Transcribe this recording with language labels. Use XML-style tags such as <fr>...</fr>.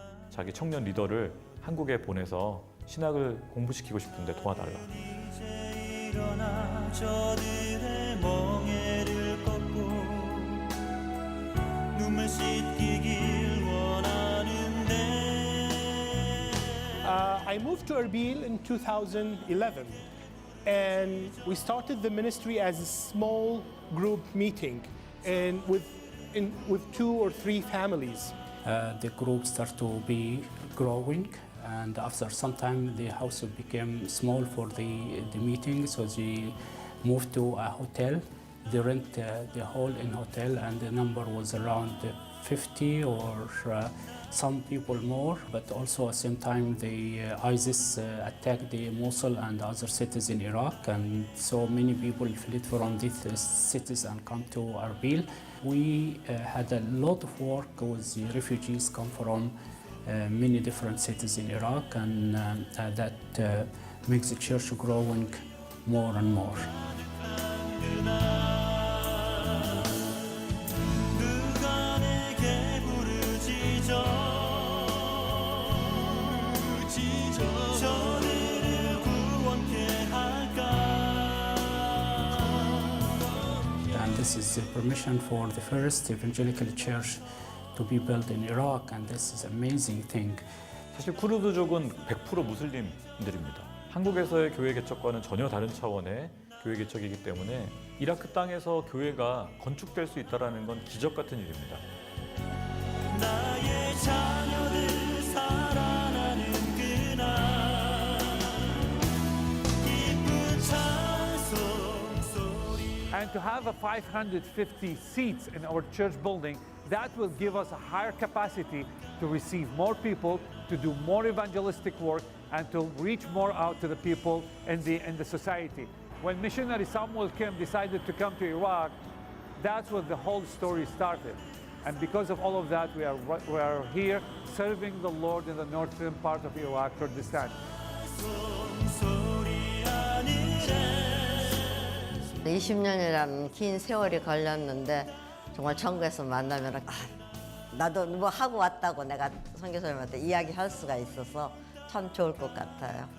<ko>자기 청년 리더를 한국에 보내서 신학을 공부시키고 싶은데 도와달라. 이제 일어나 저들의 멍에를 꺾고 눈물 씻기길 원하는데.</ko> <en>I moved to Erbil in 2011, and we started the ministry as a small group meeting, and with 2 or 3 families. The group started to be growing, and after some time the house became small for the meeting, so they moved to a hotel. They rent the hall in hotel, and the number was around 50 or some people more, but also at the same time the ISIS attacked the Mosul and other cities in Iraq, and so many people fled from these cities and come to Erbil. We had a lot of work with the refugees come from many different cities in Iraq, and that makes the church growing more and more.</en> <ko>누가 내게 부르짖어 저들을 구원케 할까.</ko> <en>And this is the permission for the first evangelical church to be built in Iraq, and this is an amazing thing.</en> <ko>사실 쿠르드족은 100% 무슬림들입니다. 한국에서의 교회 개척과는 전혀 다른 차원의 교회 개척이기 때문에 이라크 땅에서 교회가 건축될 수 있다는 건 기적 같은 일입니다. 나의 자녀들 살아나는 그날 기쁜 찬송 소리.</ko> <en>And to have a 550 seats in our church building, that will give us a higher capacity to receive more people, to do more evangelistic work, and to reach more out to the people in the society. When missionary Samuel Kim decided to come to Iraq, that's when the whole story started. And because of all of that, we are here serving the Lord in the northern part of Iraq, Kurdistan.</en> <ko>20년이라는 긴 세월이 걸렸는데 정말 천국에서 만나면 나도 뭐 하고 왔다고 내가 선교사님한테 이야기할 수가 있어서 참 좋을 것 같아요.</ko>